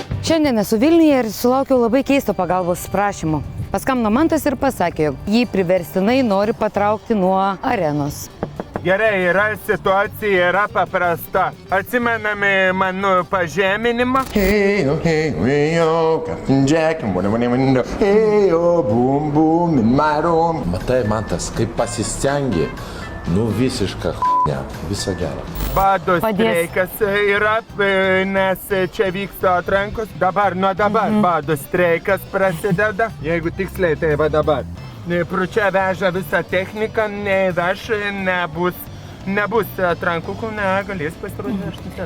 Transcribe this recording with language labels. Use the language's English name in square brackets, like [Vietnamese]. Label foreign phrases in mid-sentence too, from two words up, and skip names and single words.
[Lithuanian] Šiandien esu Vilniuje ir sulaukiau labai keisto pagalbos prašymo. Paskambino Mantas ir pasakė, jog jį priverstinai nori patraukti nuo arenos. Gerai, situacija yra paprasta. Atsimename mano pažeminimą. [English] Hey, Captain Jack, hey, boom, boom, in my room. [Lithuanian] Matai, Mantas, kaip pasistengi, visiška ch**nia, visą gerą. Bado streikas yra, nes čia vyksta atrankos. Nuo dabar bado streikas prasideda. Jeigu tiksliai, tai va dabar. Pro čia veža visą techniką, neveš, nebus atrankų, kol negalės pasirodyti.